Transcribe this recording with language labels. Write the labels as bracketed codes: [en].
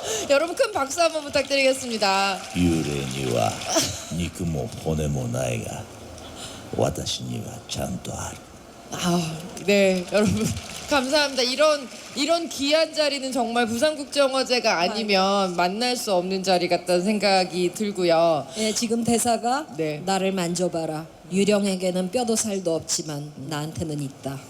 [ko] 여러분 큰 박수 한번 부탁드리겠습니다. [ja] 幽霊には肉も骨もないが私にはちゃんとある [ko] 아, 네, 여러분 감사합니다. 이런 귀한 자리는 정말 부산국제영화제가 아니면 만날 수 없는 자리 같다는 생각이 들고요. 예, 지금 대사가 네. 나를 만져봐라. 유령에게는 뼈도 살도 없지만 나한테는 있다.